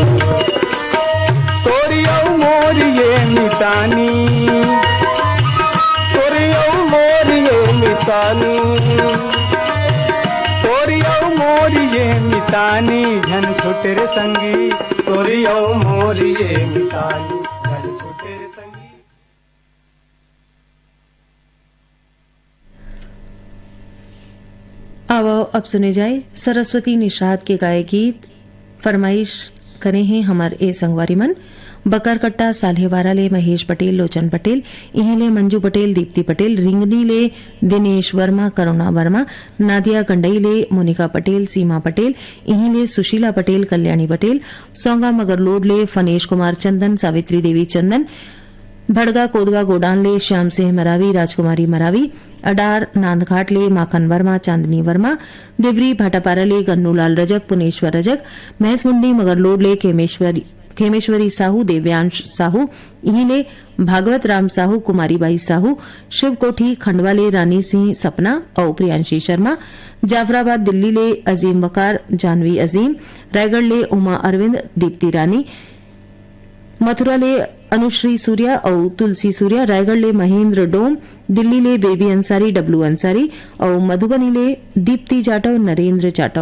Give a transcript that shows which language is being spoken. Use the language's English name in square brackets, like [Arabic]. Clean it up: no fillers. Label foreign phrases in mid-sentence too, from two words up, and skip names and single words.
[Chhattisgarhi] तोरियो मोरिये निशानी, तोरियो मोरिये निशानी, तोरियो मोरिये निशानी, झन छुटे रे संगी तोरियो मोरिये निशानी, झन छुटे रे संगी। आओ अब सुने जाए सरस्वती निषाद के गाए गीत। फरमाइश करे हैं हमार ए संगवारी मन। बकरकट्टा साल्हेवारा ले महेश पटेल, लोचन पटेल, इहीं ले मंजू पटेल, दीप्ति पटेल, रिंगनी ले दिनेश वर्मा, करुणा वर्मा, नादिया गंडई ले मोनिका पटेल, सीमा पटेल, इहीं ले सुशीला पटेल, कल्याणी पटेल, सोंगा मगरलोड ले फनेश कुमार चंदन, सावित्री देवी चंदन, भड़गा कोदवा गोडान ले श्याम सिंह मरावी, राजकुमारी मरावी, अडार नांदघाट ले माखन वर्मा, चांदनी वर्मा, देवरी भाटापारा ले गन्नूलाल रजक, पुनेश्वर रजक, महस मुंडी मगरलोड ले खेमेश्वरी साहू, देव्यांश साहू, इहीं ले भागवत राम साहू, कुमारीबाई साहू, शिवकोठी खंडवा ले रानी सिंह सपना और प्रियांशी शर्मा, जाफराबाद दिल्ली ले अजीम वकार, जानवी अजीम, रायगढ़ ले उमा अरविंद, दीप्ति रानी, मथुरा ले अनुश्री सूर्या और तुलसी सूर्या, रायगढ़ ले महेंद्र डोम, दिल्ली ले बेबी अंसारी, डब्लू अंसारी और मधुबनी ले दीप्ति जाटव, नरेंद्र जाटव।